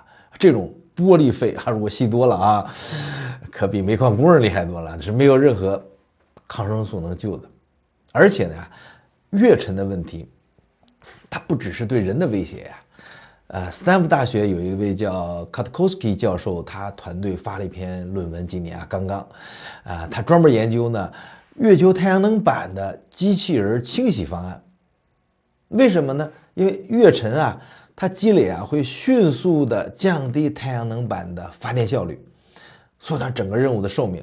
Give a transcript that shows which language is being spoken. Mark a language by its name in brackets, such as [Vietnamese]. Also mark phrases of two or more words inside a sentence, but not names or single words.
[Chinese] 這種玻璃肺啊，如果吸多了啊，可比煤礦工人厲害多了，是沒有任何抗生素能救的。而且呢，月塵的問題，它不只是對人的威脅呀。斯坦福大學有一位叫 Katkowski 教授，他團隊發了一篇論文，今年啊剛剛，他專門研究呢月球太陽能板的機器人清洗方案。為什麼呢？因為月塵啊，它積累啊，會迅速的降低太陽能板的發電效率，縮短整個任務的壽命。